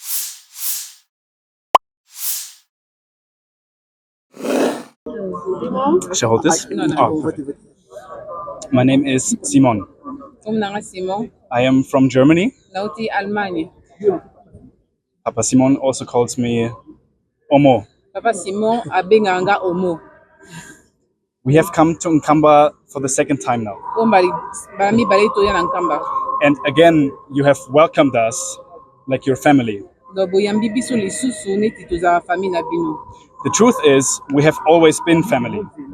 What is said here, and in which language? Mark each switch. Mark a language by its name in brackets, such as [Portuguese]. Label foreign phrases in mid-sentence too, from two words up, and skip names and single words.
[English] Sharotis. My name is Simon. I am from Germany. Papa Simon also calls me Omo. [Lingala] Papa Simon abenganga Omo. [English] We have come to Nkamba for the second time now. And again, you have welcomed us like your family. The truth is, we have always been family.